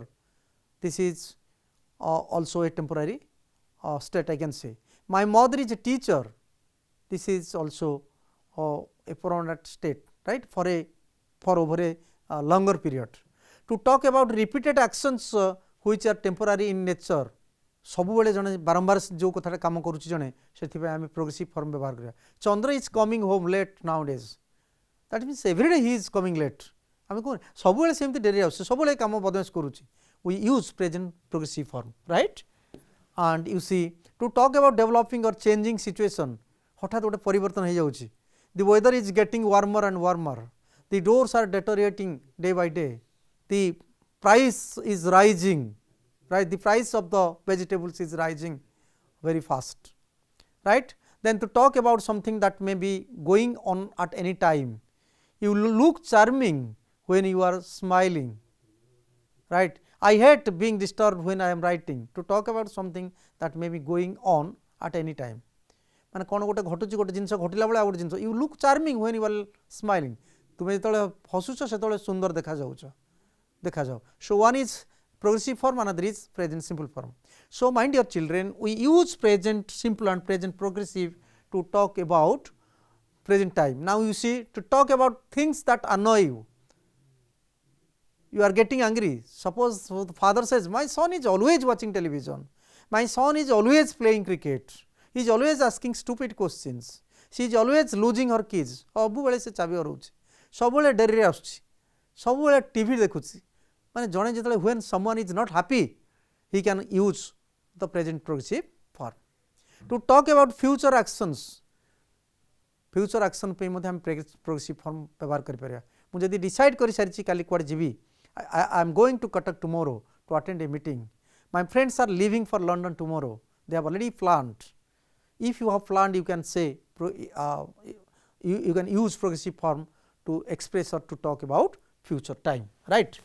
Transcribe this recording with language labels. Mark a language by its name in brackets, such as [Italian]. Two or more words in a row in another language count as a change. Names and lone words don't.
[English] This is also a temporary state, I can say. My mother is a teacher. This is also a permanent state, right, for over a longer period. To talk about repeated actions which are temporary in nature, [Odia] ସବୁବେଳେ ଜଣେ ବାରମ୍ବାର ଯେଉଁ କଥାଟା କାମ କରୁଛି ଜଣେ, ସେଥିପାଇଁ ଆମେ [English] progressive form [Odia] ବ୍ୟବହାର କରିବା. [English] Chandra is coming home late nowadays, that means everyday he is coming late. [Odia] ଆମେ କହୁନେ ସବୁବେଳେ ସେମିତି ଡେରି ଆସୁଛି, ସବୁବେଳେ କାମ ବଦମାସ କରୁଛି. [English] We use present progressive form, right? And you see, to talk about developing or changing situation, [Odia] ହଠାତ୍ ଗୋଟେ ପରିବର୍ତ୍ତନ ହେଇଯାଉଛି. [English] The weather is getting warmer and warmer. The doors are deteriorating day by day. The price is rising, right? The price of the vegetables is rising very fast, right? Then to talk about something that may be going on at any time, you look charming when you are smiling, right? I hate being disturbed when I am writing. To talk about something that may be going on at any time, [Odia] ମାନେ କ'ଣ ଗୋଟେ ଘଟୁଛି, ଗୋଟେ ଜିନିଷ ଘଟିଲା ବେଳେ ଆଉ ଗୋଟେ ଜିନିଷ, [English] you look charming when you are smiling. [Odia] ତୁମେ ଯେତେବେଳେ ହସୁଛ ସେତେବେଳେ ସୁନ୍ଦର ଦେଖାଯାଅ. [English] So one is progressive form, another is present simple form. So my dear children, we use present simple and present progressive to talk about present time. Now you see, to talk about things that annoy you. You are getting angry. Suppose the father says, my son is always watching television, my son is always playing cricket, he is always asking stupid questions, she is always losing her keys, [Odia] ସବୁବେଳେ ସେ ଚାବି ହରଉଛି, ସବୁବେଳେ ଡେରିରେ ଆସୁଛି, ସବୁବେଳେ ଟିଭି ଦେଖୁଛି. ମାନେ ଜଣେ ଯେତେବେଳେ [English] when someone is not happy, he can use the present progressive form. To talk about future actions, future action [Odia] ପାଇଁ ମଧ୍ୟ ଆମେ [English] progressive form [Odia] ବ୍ୟବହାର କରିପାରିବା. ମୁଁ ଯଦି decide କରିସାରିଛି କାଲି କୁଆଡ଼େ ଯିବି, [English] I am going to Cuttack tomorrow to attend a meeting. My friends are leaving for London tomorrow. They have already planned. If you have planned, you can say you can use progressive form to express or to talk about future time, right.